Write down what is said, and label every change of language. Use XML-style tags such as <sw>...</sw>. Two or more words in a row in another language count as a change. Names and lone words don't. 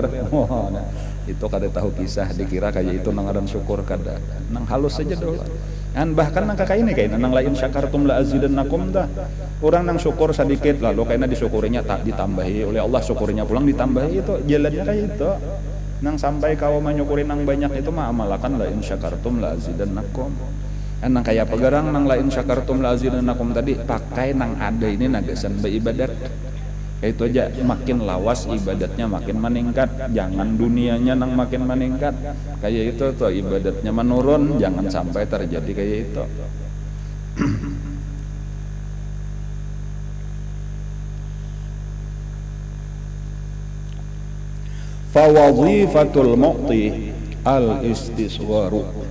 <bjn>Itu kada tahu kisah, dikira kayak itu nang adan syukur kada. Nang halus saja dulu. Bahkan nang kakak ini kayak nang lain</bjn> <ar>شكرتم لأزيدنكم</ar> <bjn>dah. Orang nang syukur sedikit lalu kayaknya disyukurinya tak ditambahi oleh Allah, syukurnya pulang ditambahi, itu jalannya kayak itu. Nang sampai kau menyukuri nang banyak itu mah amalakan</bjn> <ar>لئن شكرتم لأزيدنكم.</ar> <bjn>Nang kayak pegarang nang</bjn> <ar>لئن شكرتم لأزيدنكم</ar> <bjn>tadi pakai nang ada ini nagasan beribadat. Kayak itu aja, makin lawas ibadatnya makin meningkat, jangan dunianya nang makin meningkat. Kayak itu tuh ibadatnya menurun, jangan sampai terjadi kayak itu.</bjn> <ar>فوظيفة المعطي الاستصغار.</ar>